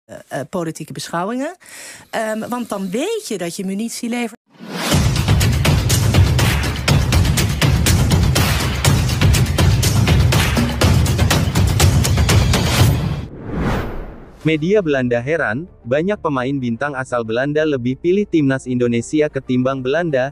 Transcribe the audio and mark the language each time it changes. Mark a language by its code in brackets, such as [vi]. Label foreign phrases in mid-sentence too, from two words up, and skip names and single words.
[nl] politieke beschouwingen. Want dan weet je dat je munitie levert. [id] Media Belanda heran, banyak pemain bintang asal Belanda lebih pilih timnas Indonesia ketimbang Belanda.